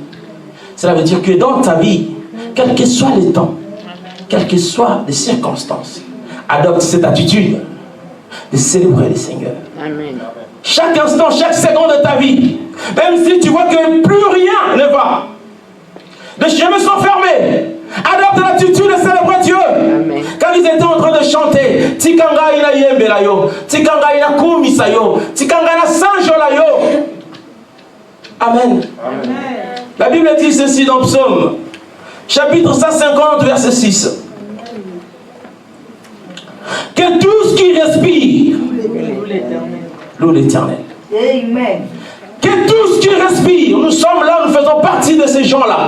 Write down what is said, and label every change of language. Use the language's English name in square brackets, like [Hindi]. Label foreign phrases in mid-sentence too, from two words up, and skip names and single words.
[French] Cela veut dire que dans ta vie, quels que soient les temps, quelles que soient les circonstances, adopte cette attitude de célébrer le Seigneur. Amen. Chaque instant, chaque seconde de ta vie, même si tu vois que plus rien ne va, les chemins sont fermés, adopte l'attitude de célébrer Dieu. Amen. Quand ils étaient en train de chanter, [Lingala] Tikanga ina yembelayo, Tikanga ina kumisayo, Tikanga na sanjolayo. [French] Amen. Amen. La Bible dit ceci dans Psaume, chapitre 150, verset 6. Que tout ce qui respire loue l'Éternel. Amen. Que tout ce qui respire, nous sommes là, nous faisons partie de ces gens-là.